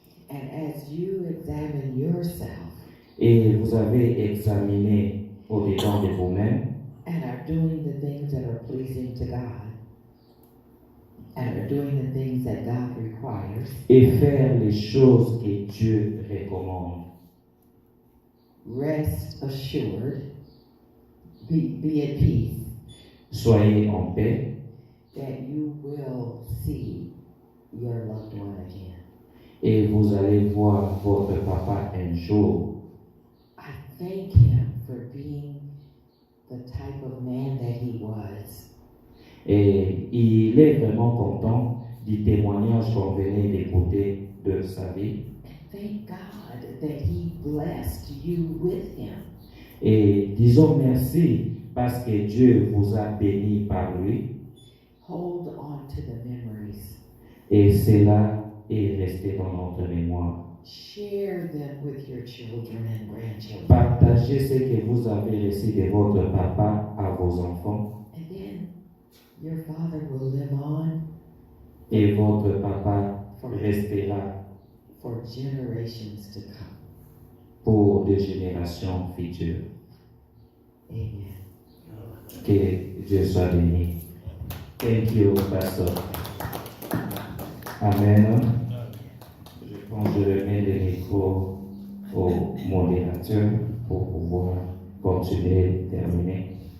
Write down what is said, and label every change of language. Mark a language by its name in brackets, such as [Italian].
[English] And as you examine yourself [French] Et vous avez examiné au-dedans de vous-même [English] and are doing the things that are pleasing to God and are doing the things that God requires, [French] et faire les choses que Dieu recommande. [English] rest assured, be at peace, [French] Soyez en paix [English] that you will see your loved one again. [French] et vous allez voir votre papa un jour. [English] I thank him for being the type of man that he was. [French] Et il est vraiment content du témoignage qu'on venait d'écouter de sa vie. [English] And thank God that he blessed you with him. [French] Et disons merci parce que Dieu vous a béni par lui. [English] Hold on to the memories. [French] Et cela est resté dans notre mémoire. [English] Share them with your children and grandchildren. [French] Partagez ce que vous avez reçu de votre papa à vos enfants. [English] And then your father will live on [French] Et votre papa restera [English] for generations to come. [French] pour des générations futures. [English] Amen. [French] Que Dieu soit béni. [English] Thank you, Pastor. [French] Amen. Je pense que je remets le micro au modérateur pour pouvoir continuer, terminer.